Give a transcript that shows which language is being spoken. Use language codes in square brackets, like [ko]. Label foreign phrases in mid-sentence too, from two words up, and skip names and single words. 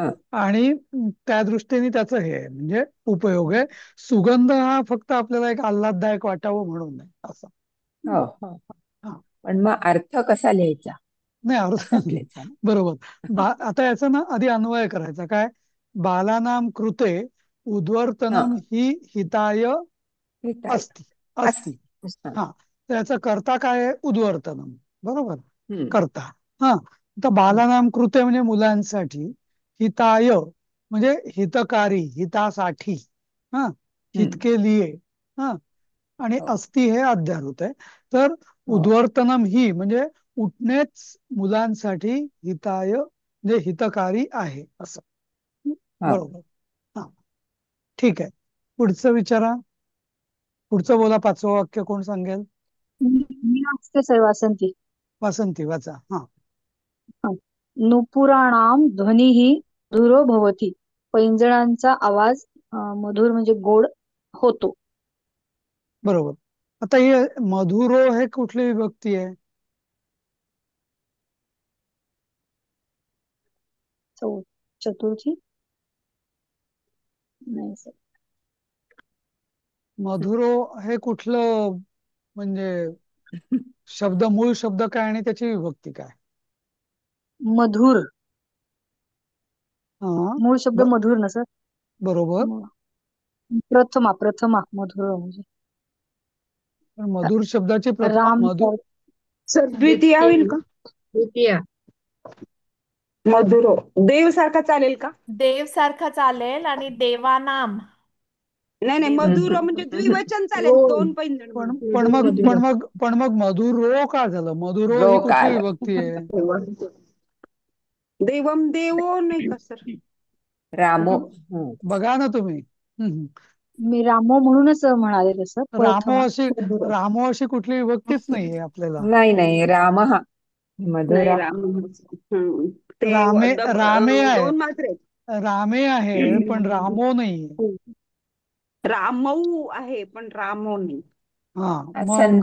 [mr] आणि त्या दृष्टीने त्याचं हे आहे, म्हणजे उपयोग आहे. सुगंध हा फक्त आपल्याला एक आल्हाददायक वाटावं म्हणून आहे, असं. हो हो हो. हा. पण मग अर्थ कसा लिहायचा नाही, अर्थ असाच लिहायचा ना. बरोबर. आता याचा ना आधी अन्वय करायचा काय. [sa] बालानाम कृते [mr] हा. [sa] उद्वर्तनम ही हिताय [mr] ठीक आहे. अस्ति. अस. अस्ति. हा. हा. तर याचा कर्ता काय आहे? उद्वर्तनम, बरोबर. हम्म. कर्ता. हा. तर हम्म. [sa] बालानाम कृते [mr] म्हणजे मुलांसाठी. हिताय म्हणजे हितकारी, हितासाठी. हा. हम्म. [hi] हितके लिए. [mr] हा. आणि हो. अस्ति हे अध्यारोत आहे. तर हो. [sa] उद्वर्तनम ही [mr] म्हणजे उठणेच मुलांसाठी हिताय म्हणजे हितकारी आहे, असं. हा. बरोबर. हा. ठीक आहे. पुढचं विचारा. पुढचं बोला, 5वं वाक्य कोण सांगेल? मी वाचते सर, वासंती. वासंती, वाचा. हा. [sa] नुपुराणाम ध्वनिः मधुरो भवति. [mr] पैंजणांचा आवाज मधुर म्हणजे गोड होतो. बरोबर. आता हे मधुरो हे कुठली विभक्ती आहे? चतुर्थी. नाही सर. मधुरो हे कुठलं, म्हणजे शब्द, मूळ शब्द काय आणि त्याची विभक्ती काय? मधुर. हा. मूळ शब्द ब- मधुर ना सर. बरोबर. प्रथमा प्रथमा मधुर म्हणजे पण मधुर शब्दाची प्रथमा राम मधुर. सर द्वितीय होईल का? द्वितीय. मधुरो देव सारखा चालेल का? देव सारखा चालेल आणि देवानाम. नाही नाही, मधुरो म्हणजे द्विवचन चालेल, हो. दोन पैंजण पण म्हणून. पण मधुर मग मधुर. पण मग पण मग मधुरो का झालं? मधुरो ही कुठली रोकाल विभक्ती आहे? देवम देवो नाही का सर? रामो. बघा ना तुम्ही. हम्म. मी रामो म्हणूनच म्हणाले तसं रामो प्रथमा. अशी रामो अशी कुठली विभक्तीच नाहीये आपल्याला. नाही नाही, राम हा नाही मधुरा. राम. ते रामे रामे आहे. दोन मात्रे आहेत. रामे आहे पण रामो नाहीये. रामऊ आहे पण रामो नाही. हा. मग